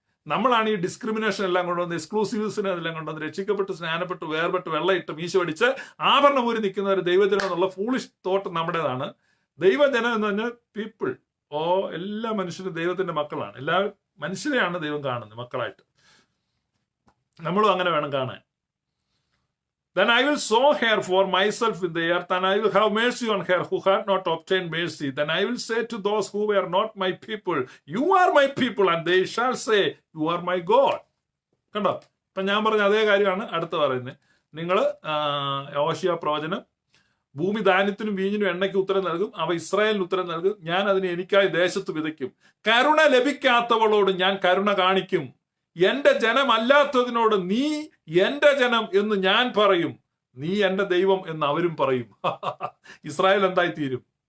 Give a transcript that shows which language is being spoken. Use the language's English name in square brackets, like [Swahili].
[Malayalam] നമ്മളാണ് ഈ ഡിസ്ക്രിമിനേഷൻ എല്ലാം കൊണ്ടുവന്ന്, എക്സ്ക്ലൂസീവ്സിനെ എല്ലാം കൊണ്ടുവന്ന്, രക്ഷിക്കപ്പെട്ട് സ്നാനപ്പെട്ട് വേർപെട്ട് വെള്ളയിട്ട് മീശ പഠിച്ച് ആഭരണം ഊരി നിൽക്കുന്ന ഒരു ദൈവജനം എന്നുള്ള ഫൂളിഷ് തോട്ട് നമ്മുടേതാണ്. ദൈവജനം എന്ന് പറഞ്ഞാൽ പീപ്പിൾ, എല്ലാ മനുഷ്യരും ദൈവത്തിന്റെ മക്കളാണ്. എല്ലാ മനുഷ്യരെയാണ് ദൈവം കാണുന്നത് മക്കളായിട്ട്. നമ്മളും അങ്ങനെ വേണം കാണാൻ. [English] Then I will sow her for myself in the earth, and I will have mercy on her who had not obtained mercy. Then I will say to those who were not my people, you are my people, and they shall say, you are my God. [Malayalam] കണ്ടോ? ഇപ്പൊ ഞാൻ പറഞ്ഞ അതേ കാര്യമാണ് അടുത്ത് പറയുന്നത്. നിങ്ങൾ യോശുവ പ്രവചനം, ഭൂമി ധാന്യത്തിനും വീഞ്ഞിനും എണ്ണയ്ക്ക് ഉത്തരം നൽകും, അവ ഇസ്രായേലിന് ഉത്തരം നൽകും, ഞാൻ അതിനെ എനിക്കായി ദേശത്ത് വിതയ്ക്കും. കരുണ ലഭിക്കാത്തവളോട് ഞാൻ കരുണ കാണിക്കും, എന്റെ ജനമല്ലാത്തതിനോട് നീ എന്റെ ജനം എന്ന് ഞാൻ പറയും, നീ എന്റെ ദൈവം എന്ന് അവരും പറയും. ഇസ്രായേൽ എന്തായി തീരും?